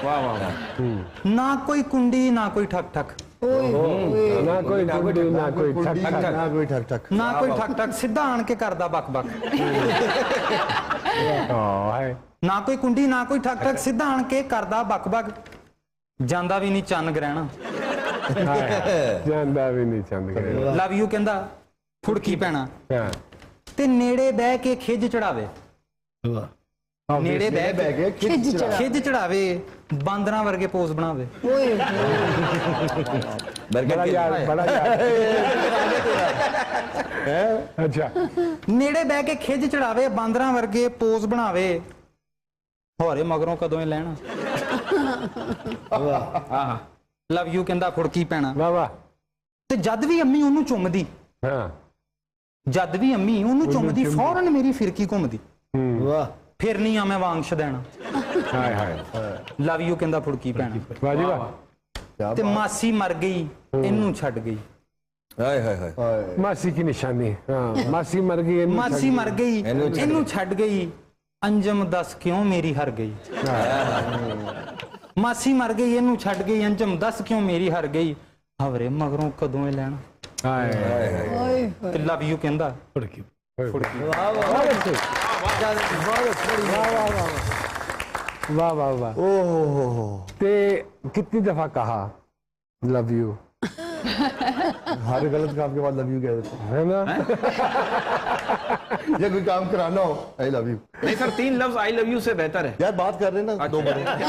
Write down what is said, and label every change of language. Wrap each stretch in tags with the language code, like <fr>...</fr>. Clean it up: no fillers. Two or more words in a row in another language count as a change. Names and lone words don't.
<ur>واہ واہ واہ.</ur> <pa>ਨਾ ਕੋਈ ਕੁੰਡੀ ਨਾ ਕੋਈ ਠਕ ਠਕ, ਨਾ ਕੋਈ ਕੁੰਡੀ ਨਾ ਕੋਈ ਠਕ ਠਕ, ਨਾ ਕੋਈ ਠਕ ਠਕ, ਨਾ ਕੋਈ ਠਕ ਠਕ, ਸਿੱਧਾ ਆਣ ਕੇ ਕਰਦਾ ਬਕ ਬਕ। है। ਨਾ ਕੋਈ ਕੁੰਡੀ ਨਾ ਕੋਈ ਠਕ ਠਕ, ਸਿੱਧਾ ਆਣ ਕੇ ਕਰਦਾ ਬਕ ਬਕ, ਜਾਂਦਾ ਵੀ ਨਹੀਂ ਚੰਨ ਗ੍ਰਹਿਣਾ, ਜਾਂਦਾ ਵੀ ਨਹੀਂ ਚੰਦ ਕਰੇ।</pa> <en>love you</en> <pa>ਕਹਿੰਦਾ ਫੁੜਕੀ ਪੈਣਾ, ਹਾਂ। ਤੇ ਨੇੜੇ ਬਹਿ ਕੇ ਖਿੱਜ ਚੜਾਵੇ, ਨੇੜੇ ਬਹਿ ਕੇ ਖਿੱਜ ਚੜਾਵੇ, ਬਾਂਦਰਾਂ ਵਰਗੇ ਪੋਜ਼ ਬਣਾਵੇ।</pa> <ur>بڑا یار، بڑا یار. अच्छा।</ur> <pa>ਨੇੜੇ ਬਹਿ ਕੇ ਖਿੱਜ ਚੜਾਵੇ, ਬਾਂਦਰਾਂ ਵਰਗੇ ਪੋਜ਼ ਬਣਾਵੇ, ਹੋਰੇ ਮਗਰੋਂ ਕਦੋਂ ਇਹ ਲੈਣਾ।</pa> <en>love you</en> <pa>ਕਹਿੰਦਾ ਫੁੜਕੀ ਪੈਣਾ।</pa> <ur>बाबा।</ur> <pa>ਤੇ ਜਦ ਵੀ ਅੰਮੀ ਉਹਨੂੰ ਚੁੰਮਦੀ,</pa> <ur>हाँ।</ur> <pa>ਜਦ ਵੀ ਅੰਮੀ ਉਹਨੂੰ ਚੁੰਮਦੀ, ਫੌਰਨ ਮੇਰੀ ਫਿਰਕੀ ਘੁੰਮਦੀ,</pa> <ur>वाह</ur> <pa>ਫਿਰ ਨਹੀਂ ਆ ਮੈਂ ਵਾਂਗਸ਼ ਦੇਣਾ,</pa> <ur>ہائے ہائے.</ur> <en>love you</en> <pa>ਕਹਿੰਦਾ ਫੁੜਕੀ ਪੈਣਾ।</pa> <ur>واہ جی واہ.</ur> <pa>ਤੇ ਮਾਸੀ ਮਰ ਗਈ ਇਹਨੂੰ ਛੱਡ ਗਈ,</pa> <ur>ہائے ہائے ہائے. ماسی کی نشانی۔ ہاں۔ ماسی مر گئی,</ur> <pa>इन्हू ਮਾਸੀ छड़ ਮਰ ਗਈ ਇਹਨੂੰ ਛੱਡ ਗਈ, ਅੰਜਮ ਦੱਸ ਕਿਉਂ ਮੇਰੀ ਹਰ ਗਈ। ਮਾਸੀ ਮਰ ਗਈ ਇਹਨੂੰ ਛੱਡ ਗਈ, ਅੰਜਮ ਦੱਸ ਕਿਉਂ ਮੇਰੀ ਹਰ ਗਈ, ਹਵਰੇ ਮਗਰੋਂ ਕਦੋਂ ਇਹ ਲੈਣਾ।</pa> <ur>ہائے ہائے.</ur> <pa>ਤੇ</pa> <en>love you</en> <pa>ਕਹਿੰਦਾ</pa> <ur>फुड़की। واہ واہ واہ. ओहो, تے کتنی دفعہ کہا</ur> <en>love you?</en> <ur>ہر غلط کام کے بعد</ur> <en>love you</en> <ur>کہہ دیتے ہے نا? हैं। یا کوئی کام کرانا ہو,</ur> <en>I love you.</en> <ur>نہیں سر، 3 لفظ</ur> <en>I love you</en> <ur>سے بہتر ہے. یار بات کر رہے ہیں نا، 2 بار.</ur>